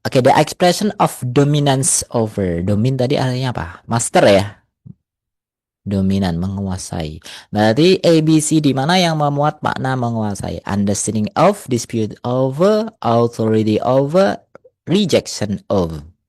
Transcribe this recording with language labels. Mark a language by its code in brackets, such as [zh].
[en] Oke, the expression of dominance over. [id] Domin tadi artinya apa? Master ya. Dominan, menguasai. Berarti A, B, C di mana yang memuat makna menguasai? [en] Understanding of, dispute over, authority over, rejection of.